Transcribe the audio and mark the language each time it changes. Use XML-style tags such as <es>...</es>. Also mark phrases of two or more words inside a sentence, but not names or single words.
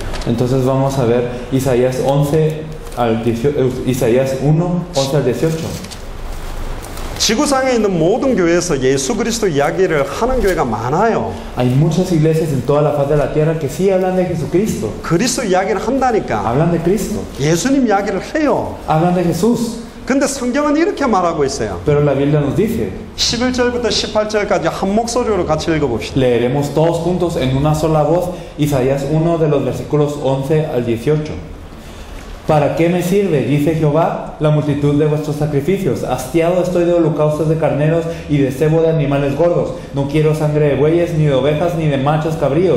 <es>Entonces vamos a ver Isaías 11 al 18, Isaías 1, 11 al 18.</es> <ko>지구상에 있는 모든 교회에서 예수 그리스도 이야기를 하는 교회가 많아요.</ko> <es>Hay muchas iglesias en toda la faz de la tierra que sí hablan de Jesucristo.</es> <ko>그리스도 이야기를 한다니까.</ko> <es>Hablan de Cristo.</es> <ko>예수님 이야기를 해요.</ko> <es>Hablan de Jesús.</es> <ko>근데 성경은 이렇게 말하고 있어요.</ko> <es>Pero la Biblia nos dice,</es> <ko>11절부터 18절까지 한 목소리로 같이 읽어봅시다.</ko> <es>leeremos todos juntos en una sola voz Isaías 1 de los versículos 11 al 18. ¿Para qué me sirve, dice Jehová, la multitud de vuestros sacrificios? Hastiado estoy de holocaustos de carneros y de cebo de animales gordos. No quiero sangre de bueyes, ni de ovejas, ni de machos cabríos.</es>